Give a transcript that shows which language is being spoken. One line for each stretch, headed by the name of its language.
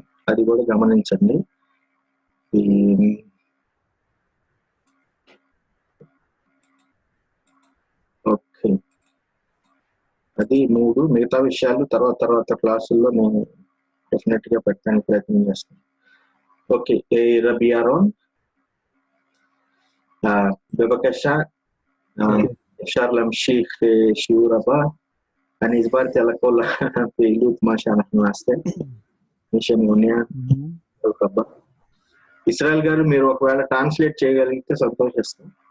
Telugu: అది కూడా గమనించండి. ఓకే, అది 3. మిగతా విషయాలు తర్వాత క్లాసుల్లో నేను డెఫినెట్ గా పెట్టడానికి ప్రయత్నం చేస్తాను.
Hebrew: ఓకే, Rabbi Yaron, בבקשה, אפשר להמשיך שיעור הבא. אני הסברתי על כל הפעילות מה שאנחנו נעשה. מי שמעוניין, ברוך הבא.
Telugu: ఇస్రాయల్ గారు మీరు ఒకవేళ ట్రాన్స్లేట్ చేయగలిగితే సంతోషిస్తాం.